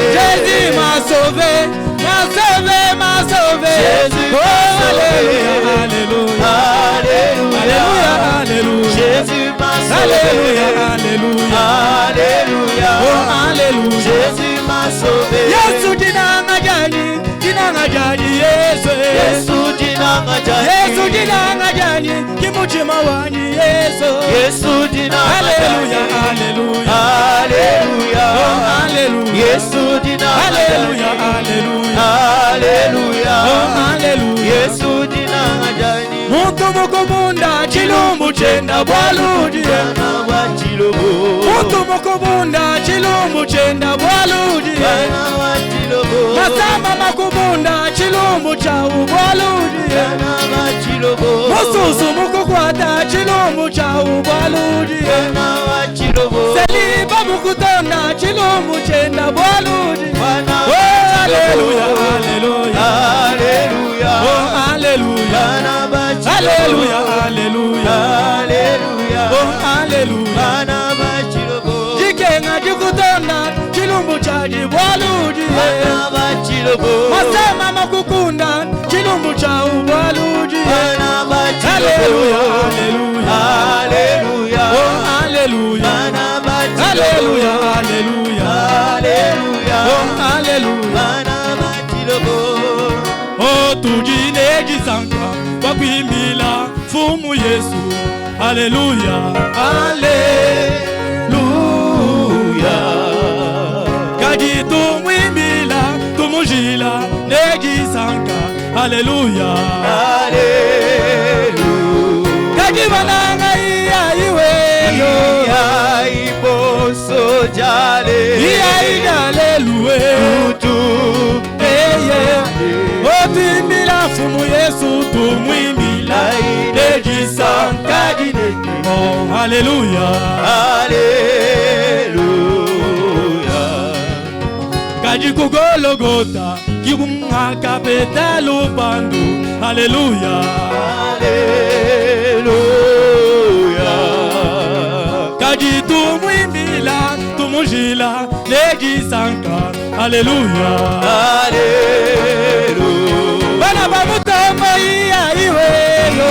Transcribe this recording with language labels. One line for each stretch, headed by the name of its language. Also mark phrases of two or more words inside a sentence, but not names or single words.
French: Jésus m'a sauvé, m'a sauvé, m'a sauvé. Jésus Oh, m'a sauvé. alléluia, alléluia. Alléluia. Alléluia, alléluia. Jésus m'a sauvé. Alléluia, alléluia. Alléluia. Oh, alléluia. Jésus m'a sauvé.
Chokwe: Yesu dinanga jani, Yesu. Yesu dinanga jani. Yesu dinanga jani, kimutima wani Yesu. Yesu dinanga
French: Alléluia,
Chokwe: jani.
French: alléluia. Alléluia. Oh, alléluia.
Chokwe: Yesu dinanga
French: Alléluia,
Chokwe: jani.
French: alléluia. Alléluia. Oh, alléluia.
Chokwe: Yesu dinanga jani. Muntu mukubunda chilumbu chenda bwaludi. Bana wa chilobo. Muntu mukubunda chilumbu chenda bwaludi. Bana wa chilobo. Masamba makubunda chilumbu cha ubwaludi. Bana wa chilobo. Mususu mukukwata chilumbu cha ubwaludi. Bana wa chilobo. Seliba mukutonda chilumbu chenda bwaludi. Bana Oh, wa
French: alléluia,
Chokwe: chilobo.
French: alléluia. Alléluia. Oh, alléluia.
Chokwe: Bana wa chilobo.
French: Alléluia, alléluia. Alléluia. Oh, alléluia.
Chokwe: Bana wa chilobo. Jikenga jikutonda chilumbu cha jibwaludi. Bana wa chilobo. Masema makukunda chilumbu cha ubwaludi. Bana wa chilobo.
French: Alléluia, alléluia. Alléluia. Oh, alléluia.
Chokwe: Bana wa chilobo.
French: Alléluia, alléluia. Alléluia. Oh, alléluia.
Chokwe: Bana wa chilobo. Oh, tujine jisanka wakwimbila fumu Yesu.
French: Alléluia, alléluia.
Chokwe: Kaji tumwimbila tumujila nejisanka.
French: Alléluia, Alléluia.
Chokwe: kaji bananga iya iweyo. Iya iboso jale. Iya idaleluwe. Utu. Eye. Oh, twimbila fumu Yesu tumwimbila nejisanka.
French: Oh, alléluia. Alléluia.
Chokwe: Kaji kugologota kibunga peta lupandu.
French: Alléluia. Alléluia.
Chokwe: Kaji tumwimbila tumujila nejisanka.
French: Alléluia. Alléluia.
Chokwe: Bana bamutamba iya iweyo.